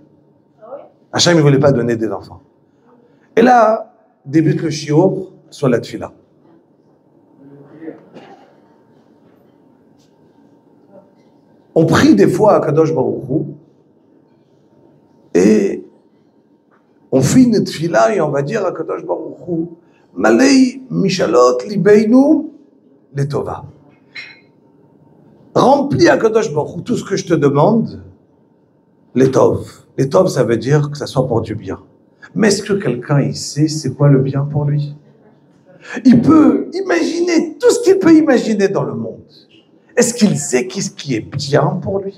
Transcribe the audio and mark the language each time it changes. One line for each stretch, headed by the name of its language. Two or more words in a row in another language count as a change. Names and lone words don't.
French: Hachem, il ne voulait pas donner des enfants. Et là, débute le shiur sur la tfila. On prie des fois à
Hebrew: קדוש ברוך הוא,
French: et on fait une tfila et on va dire à
Hebrew: קדוש ברוך הוא, מלא משאלות ליבנו לטובה.
French: Remplis
Hebrew: הקדוש ברוך הוא
French: tout ce que je te demande, les tov. Les tov, ça veut dire que ça soit pour du bien. Mais est-ce que quelqu'un, il sait c'est quoi le bien pour lui? Il peut imaginer tout ce qu'il peut imaginer dans le monde. Est-ce qu'il sait qu'est-ce qui est bien pour lui?